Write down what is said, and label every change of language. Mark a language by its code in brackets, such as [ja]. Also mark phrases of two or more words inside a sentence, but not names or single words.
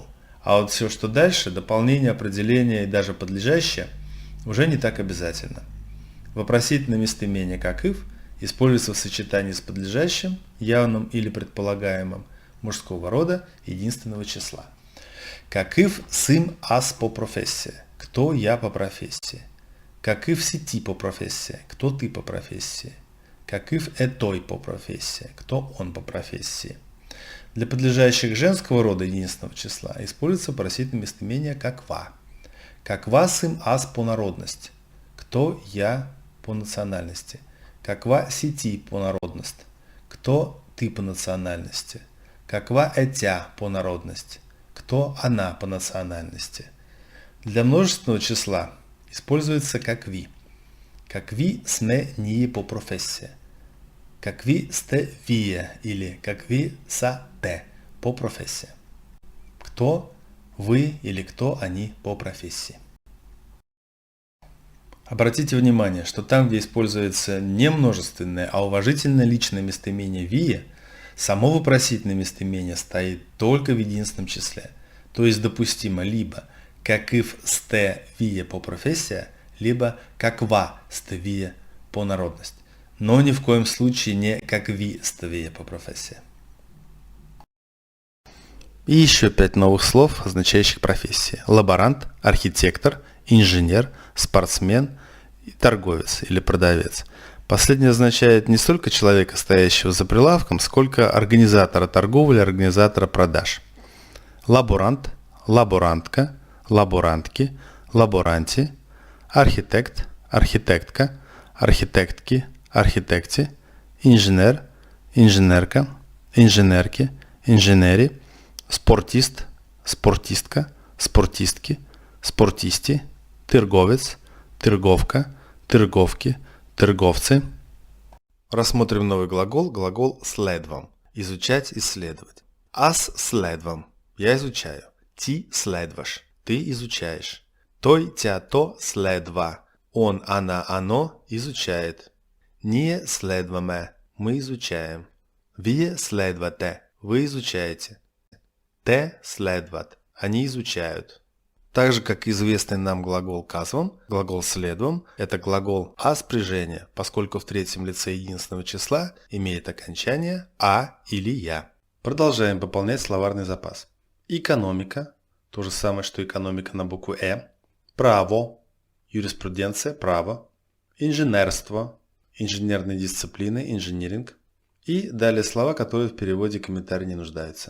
[ru] А вот все, что дальше, дополнение, определение и даже подлежащее, уже не так обязательно. Вопросительное местоимение «какыв» используется в сочетании с подлежащим, явным или предполагаемым, мужского рода единственного числа. [bg] Какыв сым аз по профессии? [ru] Кто я по профессии? [bg] Какыв си ти по профессии? [ru] Кто ты по профессии? [bg] Какыв той по профессии? [ru] Кто он по профессии? Для подлежащих женского рода единственного числа используется вопросительное местоимение каква. [bg] Каква сым аз по народности? [ru] Кто я по национальности? [bg] Каква си ти по народности? [ru] Кто ты по национальности? [bg] Каква тя по народности? [ru] Кто она по национальности? Для множественного числа используется какви. [bg] Какви сме ние по профессии. Какви сте вие или какви са те по профессии. [ru] Кто вы или кто они по профессии. Обратите внимание, что там, где используется не множественное, а уважительное личное местоимение вие, само вопросительное местоимение стоит только в единственном числе. То есть допустимо либо [bg] какыв сте вие по профессии, [ru] либо [bg] каква сте вие по народности. [ru] Но ни в коем случае не [bg] какви сте вие по профессии. [ru] И еще 5 новых слов, означающих профессии. Лаборант, архитектор, инженер, спортсмен и торговец или продавец. Последнее означает не столько человека, стоящего за прилавком, сколько организатора торговли, организатора продаж. [bg] Лаборант, лаборантка, лаборантки, лаборанти, архитект, архитектка, архитектки, архитекти, инженер, инженерка, инженерки, инженери, спортист, спортистка, спортистки, спортисти, [ru] торговец, торговка, торговки, торговцы. Рассмотрим новый глагол, глагол следвам. Изучать, исследовать. [bg] Аз следвам. [ru] Я изучаю. [bg] Ти следваш. [ru] Ты изучаешь. [bg] Той, тя, то следва. [ru] Он, она, оно изучает. [bg] Ние следваме. [ru] Мы изучаем. [bg] Вие следвате. [ru] Вы изучаете. [bg] Те следват. [ru] Они изучают. Так же, как известный нам глагол казвам, глагол следвам – это глагол а спряжения, поскольку в третьем лице единственного числа имеет окончание а или я. Продолжаем пополнять словарный запас. Экономика – то же самое, что экономика на букву право, юриспруденция – право, инженерство – инженерные дисциплины, инжиниринг и далее слова, которые в переводе комментарий не нуждаются.